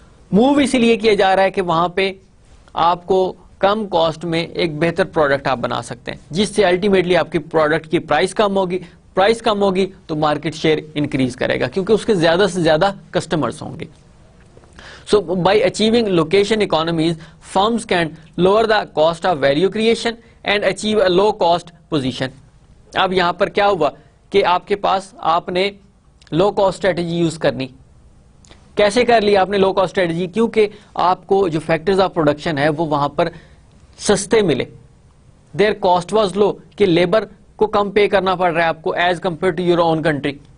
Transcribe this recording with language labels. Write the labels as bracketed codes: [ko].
[ur] Move اسی لیے کیا جا رہا ہے کہ وہاں پہ آپ کو کم کاسٹ میں ایک بہتر پروڈکٹ آپ بنا سکتے ہیں، جس سے الٹیمیٹلی آپ کی پروڈکٹ کی پرائس کم ہوگی. پرائس کم ہوگی تو مارکیٹ شیئر انکریز کرے گا کیونکہ اس کے زیادہ سے زیادہ کسٹمرز ہوں گے. [en] So by achieving location economies, firms can lower the cost of value creation and achieve a low cost position. [ur] اب یہاں پر کیا ہوا کہ آپ کے پاس آپ نے لو کاسٹ اسٹریٹجی یوز کرنی. کیسے کر لی آپ نے لو کاسٹ اسٹریٹجی؟ کیونکہ آپ کو جو فیکٹرز آف پروڈکشن ہے وہ وہاں پر سستے ملے. [en] their cost was low, [ur] کہ لیبر کو کم پے کرنا پڑ رہا ہے آپ کو [en] As compare to your own country.